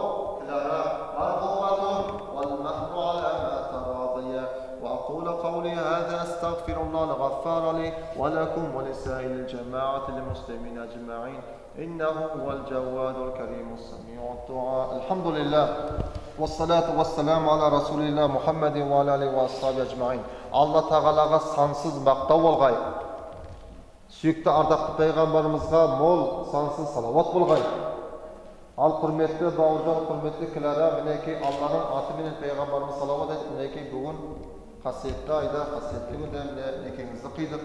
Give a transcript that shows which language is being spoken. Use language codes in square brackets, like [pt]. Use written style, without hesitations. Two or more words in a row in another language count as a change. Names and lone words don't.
[ar] مرغوبة والمهر على ما تراضي وأقول قولي هذا أستغفر الله الغفار لي ولكم ولسائر الجماعة المسلمين أجمعين إنه هو الجواد الكريم السميع الدعاء الحمد لله والصلاة والسلام على رسول الله محمد وعلى آله وأصحابه أجمعين [kk] Allah Tağalaға сансыз мақтау болғай. Сүйікті ардақты пайғамбарымызға мол сансыз салауат болғай. Ал құрметті Бауыржан, құрметті Кілара, мінекей Алланың аты менен пайғамбарымыз салауат айтып, мінекей бүгін қасиетті айда, қасиетті күнде некеңізді қидық.